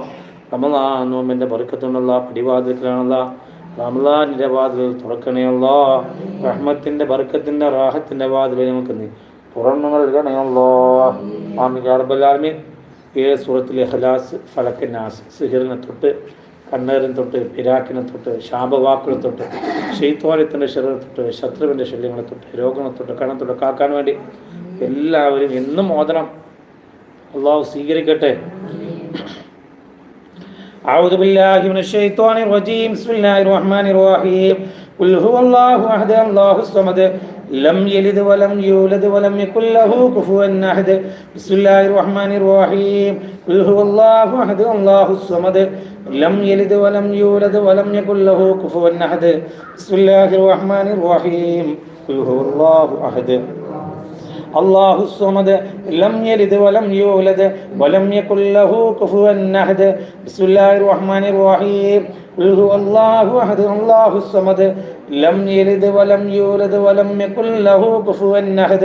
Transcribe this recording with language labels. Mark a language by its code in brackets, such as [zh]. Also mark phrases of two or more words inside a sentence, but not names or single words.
[ml] റമളാൻ നോമ്പിൻ്റെ ബർക്കത്തുണ്ടല്ല പിടിവാതിൽക്കലാണല്ല റമളാനിൻ്റെ വാതിൽ തുറക്കണേയല്ലോ റഹ്മത്തിൻ്റെ ബർക്കത്തിൻ്റെ റാഹത്തിൻ്റെ വാതിൽ നമുക്ക് നീ തുറന്നു നൽകണേയല്ലോ [ar] آمين يا رب العالمين [ml] 7 സൂറത്തുൽ ഇഖ്ലാസ് ഫലക്ക് നാസ് സിഹിറിനെ തൊട്ട് കണ്ണേറിനെ തൊട്ട് പിരാക്കിനെ തൊട്ട് ശാപവാക്കുകളെ തൊട്ട് ശൈത്വാനത്തിൻ്റെ ശരീരം തൊട്ട് ശത്രുവിൻ്റെ ശല്യങ്ങളെ തൊട്ട് രോഗങ്ങളെ തൊട്ട് കണ്ണം തൊട്ട് കാക്കാൻ വേണ്ടി എല്ലാവരും എന്നും ഓതണം അള്ളാഹു സ്വീകരിക്കട്ടെ [ar] أعوذ بالله من الشيطان الرجيم بسم الله الرحمن الرحيم قل هو الله أحد الله الصمد لم يلد ولم يولد ولم يكن له كفوا أحد بسم الله الرحمن الرحيم قل هو الله أحد الله الصمد لم يلد ولم يولد ولم يكن له كفوا أحد بسم الله الرحمن الرحيم قل هو الله أحد الله الصمد لم يلد ولم يولد ولم يكن له كفوا أحد بسم الله الرحمن الرحيم قل هو الله أحد الله الصمد لم يلد ولم يولد ولم يكن له كفوا أحد